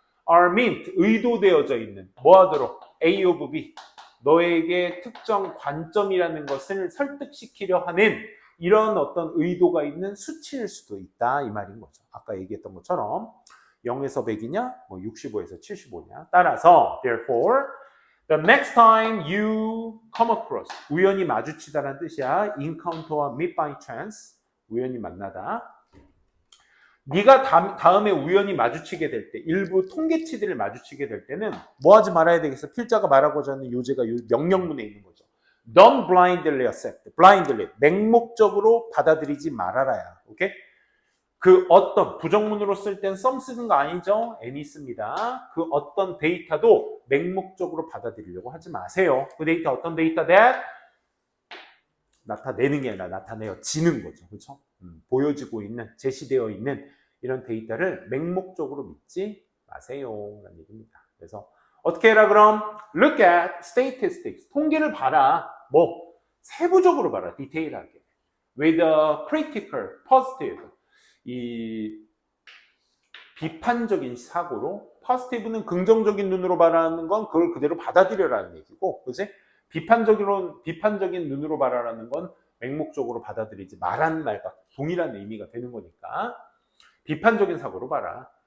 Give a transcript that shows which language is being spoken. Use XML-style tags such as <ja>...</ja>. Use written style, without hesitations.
<en>are meant,</en> <ko>의도되어져 있는 뭐 하도록? A of B, 너에게 특정 관점이라는 것을 설득시키려 하는 이런 어떤 의도가 있는 수치일 수도 있다 이 말인 거죠. 아까 얘기했던 것처럼 0에서 100이냐, 뭐 65에서 75냐. 따라서</ko> <en>therefore the next time you come across,</en> <ko>우연히 마주치다라는 뜻이야. encounter와</ko> <en>meet by chance,</en> <ko>우연히 만나다. 네가 다음에 우연히 마주치게 될 때, 일부 통계치들을 마주치게 될 때는 뭐 하지 말아야 되겠어? 필자가 말하고자 하는 요제가 명령문에 있는 거죠.</ko> <en>Don't blindly accept. blindly.</en> <ko>맹목적으로 받아들이지 말아라야. 오케이? 그 어떤 부정문으로 쓸 땐 some 쓰는 거 아니죠? any 씁니다. 그 어떤 데이터도 맹목적으로 받아들이려고 하지 마세요. 그 데이터 어떤 데이터 that 나타내는 게 아니라 나타내어지는 거죠. 그렇죠? 보여지고 있는, 제시되어 있는 이런 데이터를 맹목적으로 믿지 마세요. 라는 얘기입니다. 그래서 어떻게 해라 그럼?</ko> <en>Look at statistics.</en> <ko>통계를 봐라. 뭐? 세부적으로 봐라. 디테일하게.</ko> <en>With a critical, positive.</en> <ko>이 비판적인 사고로, positive는 긍정적인 눈으로 바라는 건 그걸 그대로 받아들여라는 얘기고, 그지? 비판적인 눈으로 바라라는 건 맹목적으로 받아들이지 말라는 말과 동일한 의미가 되는 거니까 비판적인 사고로 봐라.</ko>